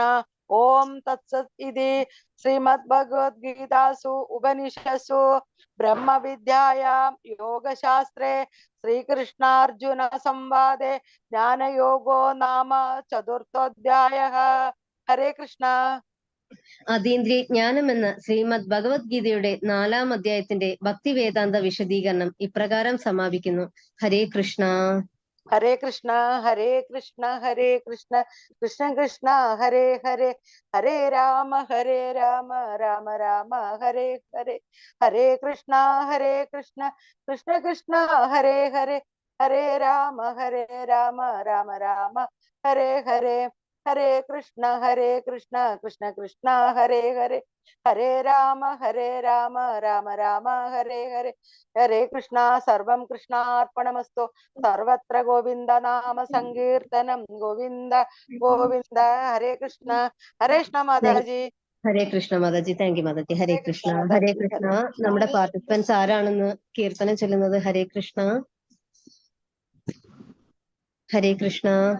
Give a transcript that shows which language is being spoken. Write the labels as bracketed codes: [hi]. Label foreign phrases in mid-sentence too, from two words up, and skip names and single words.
[sa] ഓം തത്സത് ഇതി ശ്രീമദ് ഭഗവത്ഗീതാസു ഉപനിഷത്സു ബ്രഹ്മവിദ്യായാം യോഗശാസ്ത്രേ ശ്രീകൃഷ്ണാർജുന സംവാദേ ജ്ഞാനയോഗോ നാമ ചതുർത്ഥോധ്യായഃ. ഹരേ കൃഷ്ണ. [ml] അതീന്ദ്രിയ ജ്ഞാനം എന്ന ശ്രീമദ് ഭഗവത്ഗീതയുടെ 4-ാം അധ്യായത്തിന്റെ ഭക്തി വേദാന്ത വിശദീകരണം ഇപ്രകാരം സമാപിക്കുന്നു. [sa] ഹരേ കൃഷ്ണ. ഹരേ കൃഷ്ണ ഹരേ കൃഷ്ണ ഹരേ കൃഷ്ണ കൃഷ്ണ കൃഷ്ണ ഹരേ ഹരേ, ഹരേ രാമ രാമ രാമ ഹരേ ഹരേ, ഹരേ കൃഷ്ണ കൃഷ്ണ കൃഷ്ണ ഹരേ ഹരേ, ഹരേ രാമ രാമ രാമ ഹരേ ഹരേ, ഹരേ കൃഷ്ണ കൃഷ്ണ കൃഷ്ണ ഹരേ ഹരേ, ഹരേ രാമ രാമ രാമ ഹരേ ഹരേ, ഹരേ കൃഷ്ണ. സർവം കൃഷ്ണാർപ്പണമസ്തു. സർവത്ര ഗോവിന്ദ നാമ സങ്കീർത്തനം. ഗോവിന്ദ ഗോവിന്ദ. ഹരേ കൃഷ്ണ. ഹരേ കൃഷ്ണ മാതാജി. ഹരേ കൃഷ്ണ മാതാജി. [en] thank you [sa] മാതാജി. ഹരേ കൃഷ്ണ. ഹരേ കൃഷ്ണ. [ml] നമ്മുടെ പാർട്ടിസിപ്പൻസ് ആരാണെന്ന് കീർത്തനം ചൊല്ലുന്നത്? [sa] ഹരേ കൃഷ്ണ. ഹരേ കൃഷ്ണ.